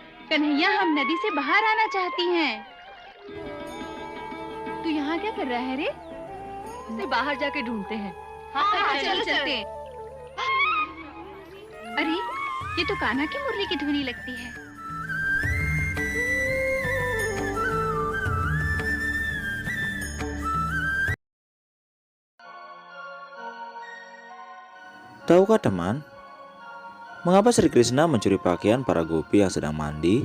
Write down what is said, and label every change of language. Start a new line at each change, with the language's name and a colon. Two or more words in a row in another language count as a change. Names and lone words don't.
Hindi: कन्हैया, हम नदी से बाहर आना चाहती हैं। तू यहाँ क्या कर रहा है रे? उसे बाहर जाके ढूंढते हैं। हाँ, चलो चलते हैं। अरे, ये तो कान्हा की मुरली की ध्वनि लगती है।
Indonesian: Tahukah teman, mengapa Sri Krishna mencuri pakaian para gopi yang sedang mandi?